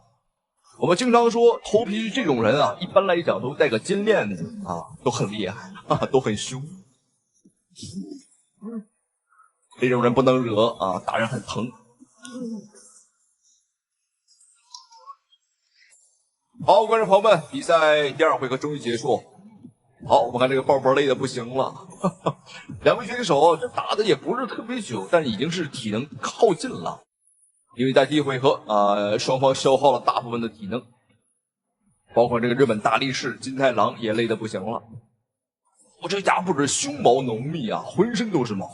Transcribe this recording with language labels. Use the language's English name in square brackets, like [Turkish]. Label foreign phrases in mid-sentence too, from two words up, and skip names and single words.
[Chinese] 我們經常說頭皮這種人啊，一般來講都帶個金鏈子啊，都很厲害啊，都很兇。這種人不能惹啊，打人很疼。好，觀眾朋友們，比賽第2回合終於結束。好，我們看這個鮑勃累得不行了，哈哈，兩位選手這打的也不是特別久，但已經是體能耗盡了。因為在第1回合雙方消耗了大部分的體能，包括這個日本大力士金太郎也累得不行了。我這家伙不止胸毛濃密啊，渾身都是毛。